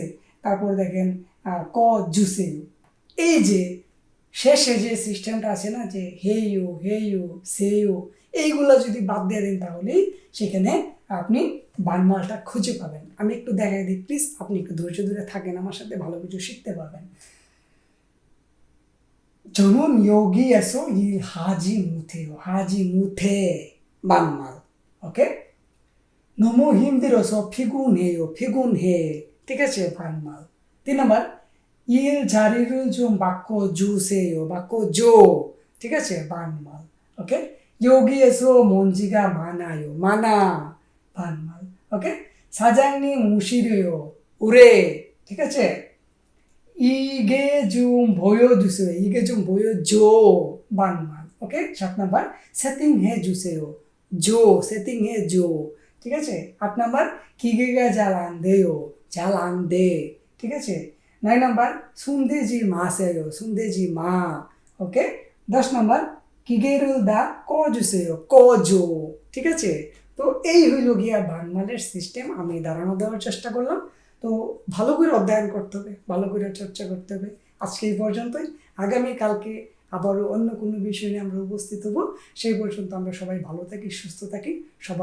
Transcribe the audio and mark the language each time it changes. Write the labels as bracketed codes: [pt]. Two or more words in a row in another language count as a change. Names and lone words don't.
[bn] তারপর দেখেন [ko] 꺼 주세요. [bn] এই যে শেষে যে সিস্টেমটা আছে না, যে [ko] 해요 해요 세요, [bn] এইগুলো যদি বাদ দিয়ে দেন তাহলেই সেখানে আপনি বানমালটা খুঁজে পাবেন। আমি একটু দেখাই দিই প্লিজ, আপনি একটু ধৈর্য ধরে থাকেন, আমার সাথে ভালো কিছু শিখতে পারবেন। [ko] 저는 여기에서 일하지 못해요. 하지 못해. 반말. 오케이? 너무 힘들어서 피곤해요. 피곤해. [bn] ঠিক আছে? [ko] 반말. 3 নম্বর, 일자리를 좀 바꿔주세요. 바꿔줘. [bn] ঠিক আছে? [ko] 반말. 오케이? 여기에서 먼지가 많아요. 많아. 반말. 오케이? 사장님 오시려요. 오래. [bn] ঠিক আছে? [ko] 이게 좀 보여주세요. 이게 좀 보여줘. 반말. 오케이? 7 নম্বর, 세팅해 주세요. 줘. 세팅해 줘. [bn] ঠিক আছে? 8 নম্বর, [ko] 기계가 잘 안 돼요. 잘 안 돼. [bn] ঠিক আছে? 9 নম্বর, [ko] 손대지 마세요. 손대지 마. [bn] ওকে? 10 নম্বর, [ko] 기계를 다 꺼주세요. 꺼줘. [bn] ঠিক আছে? তো এই হইল গিয়া বানমালের সিস্টেম। আমি ধারণা দেওয়ার চেষ্টা করলাম। তো ভালো করে অধ্যয়ন করতে হবে, ভালো করে চর্চা করতে হবে। আজকে এই পর্যন্তই। আগামীকালকে আবারও অন্য কোনো বিষয় নিয়ে আমরা উপস্থিত হব। সেই পর্যন্ত আমরা সবাই ভালো থাকি, সুস্থ থাকি।